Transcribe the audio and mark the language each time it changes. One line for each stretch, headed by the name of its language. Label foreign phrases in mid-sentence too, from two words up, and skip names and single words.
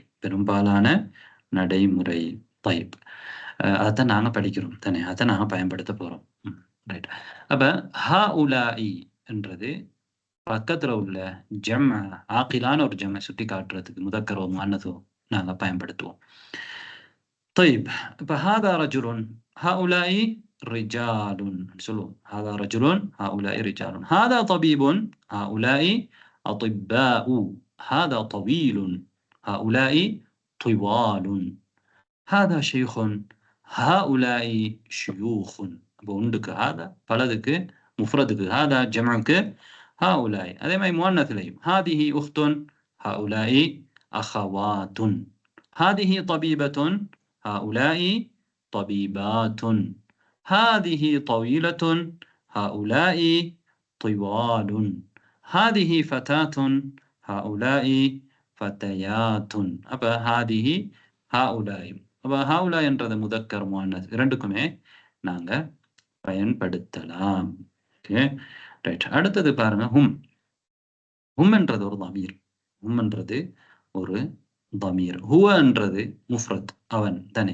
Tamil: பெரும்பாலான நடைமுறை டைப். அதைத்தான் நாங்கள் படிக்கிறோம் தானே, அதை நாங்கள் பயன்படுத்த போகிறோம். ரைட். அப்போ ஹாஉலாஇ என்றது பக்கத்துல உள்ள ஜம் ஆக்கிலான ஒரு ஜம்மை சுட்டி காட்டுறதுக்கு முதக்கரோ முஅன்னஸோ நாங்க பயன்படுத்துவோம்.
Arabic: طيب இப்ப هذا رجل هؤلاء رجال சொல்லுவோம். هذا رجل هؤلاء رجال. هذا طبيب هؤلاء أطباء. هذا طويل هؤلاء طوال. هذا شيخ هؤلاء شيوخ.
Tamil: அப்போ உண்டுக்கு هذا பலதுக்கு முஃப்ரதுக்கு هذا ஜம்உக்கு هؤلاء. அதே மாதிரி முஅன்னஸ்லையும்
Arabic: هذه أخت هؤلاء أخوات. هذه طبيبة هؤلاء طبيبات. هذه طويلة هؤلاء طوال. هذه فتاة هؤلاء فتيات. அப்ப هذه هؤلاء.
Tamil: அப்ப هؤلاء என்றது முதக்கர் முஅன்னஸ் இரண்டுக்குமே நாங்க பயன்படுத்தலாம்.
English: okay right.
Tamil: அடுத்தது பாருங்க ஹும். ஹும் என்றது ஒரு தமீர். ஹும் என்றது ஒரு தமீர். ஹுவன்றது முஃப்ரத் அவன் தானே.